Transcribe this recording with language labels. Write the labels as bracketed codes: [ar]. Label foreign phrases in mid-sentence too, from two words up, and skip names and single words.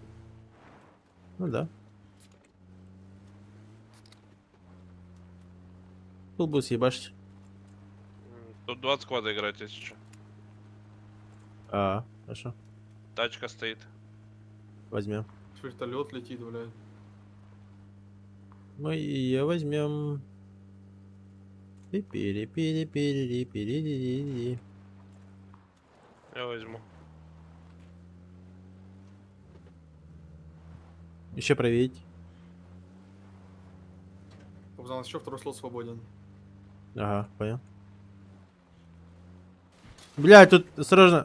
[ru] Ну да. Был будет съебашить. Тут 20 сквада играть, если что. Хорошо. Тачка стоит. Возьмем. Вертолет летит, блядь. Мы ее возьмем. Пи-пири-пири-пири-пири-пири-пири. Я возьму. Еще проверить. Узнал, еще второй слот свободен. Ага, понял. Блядь, тут осторожно.